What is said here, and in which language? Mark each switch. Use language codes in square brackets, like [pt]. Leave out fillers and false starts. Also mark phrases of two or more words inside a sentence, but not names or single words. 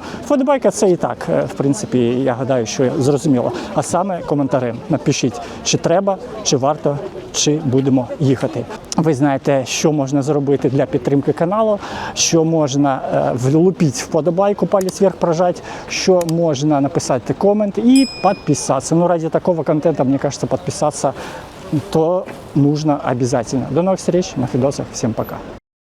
[uk] Вподобайка це і так, в принципі, я гадаю, що зрозуміло. А саме коментарем напишіть, чи треба, чи варто, чи будемо їхати. Ви знаєте, що можна зробити для підтримки каналу, що можна влупити вподобайку, палець вверх прожать, що можна написати комент [ru] и подписаться. Ну, ради такого контента, мне кажется, подписаться то нужно обязательно. До новых встреч, на видосах. Всем пока.